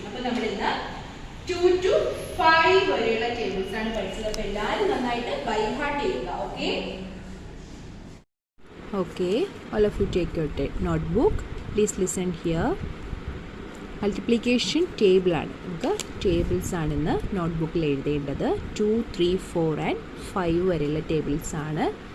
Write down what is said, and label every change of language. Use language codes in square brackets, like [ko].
[ml] അപ്പോൾ നമ്മൾ ഇന്ന് 2 to 5 വരെയുള്ള ടേബിൾസ് ആണ് പഠിച്ചത്. അപ്പോൾ എല്ലാവരും നന്നായിട്ട് ബൈ ഹാർട്ട് ചെയ്യുക. Okay. [en] Okay, all of you take your notebook. Please listen here. Multiplication table ആണ്. [ml] നമുക്ക് ടേബിൾസ് ആണ് ഇന്ന് നോട്ട്ബുക്കിൽ എഴുതേണ്ടത്. 2, 3, 4 and 5 വരെയുള്ള ടേബിൾസ് ആണ്.